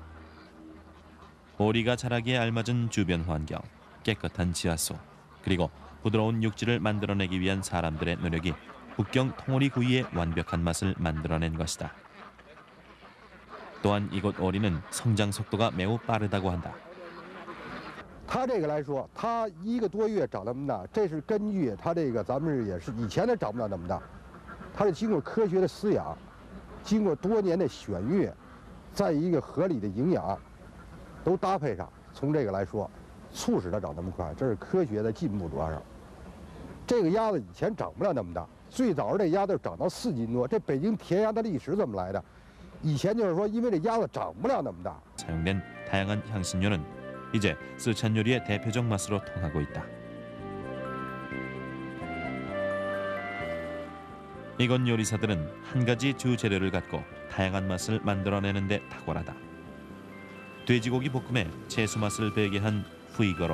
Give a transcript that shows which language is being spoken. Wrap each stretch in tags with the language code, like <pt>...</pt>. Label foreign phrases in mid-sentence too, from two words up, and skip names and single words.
<ko>오리가 자라기에 알맞은 주변 환경, 깨끗한 지하수, 그리고 부드러운 육질을 만들어내기 위한 사람들의 노력이 북경 통오리 구이의 완벽한 맛을 만들어낸 것이다. 또한 이곳 오리는 성장 속도가 매우 빠르다고 한다.</ko> <zh>它这个来说，它1个多月长那么大，这是根据它这个咱们也是以前的长不了那么大，它是经过科学的饲养，经过多年的选育，在一个合理的营养都搭配上，从这个来说，促使它长那么快，这是科学的进步主要是。这个鸭子以前长不了那么大，最早这鸭子长到4斤多，这北京填鸭的历史怎么来的？以前就是说，因为这鸭子长不了那么大。</zh> <ko>사용된 다양한 향신료는 이제 쓰촨 요리의 대표적 맛으로 통하고 있다. 이곳 요리사들은 한 가지 주 재료를 갖고 다양한 맛을 만들어내는 데 탁월하다. 돼지고기 볶음에 채소 맛을 배게 한 후이거로.</ko>